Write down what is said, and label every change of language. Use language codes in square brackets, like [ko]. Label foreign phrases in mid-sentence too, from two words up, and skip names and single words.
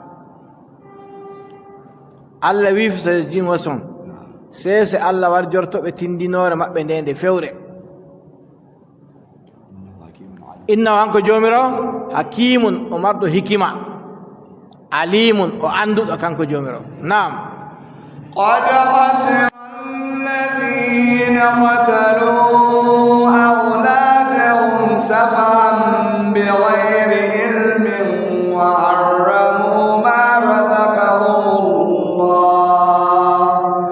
[ff] Allah wi sajin wason sese Allah warjortoɓe tindinore maɓɓe nde nde fewre innahu hanko jomirawo hakimun o marɗo hikima alimun o anduɗo kanko jomirawo nam [ar] قد خسر الذين قتلوا أولادهم سفها بغير علم وحرموا ما رزقهم الله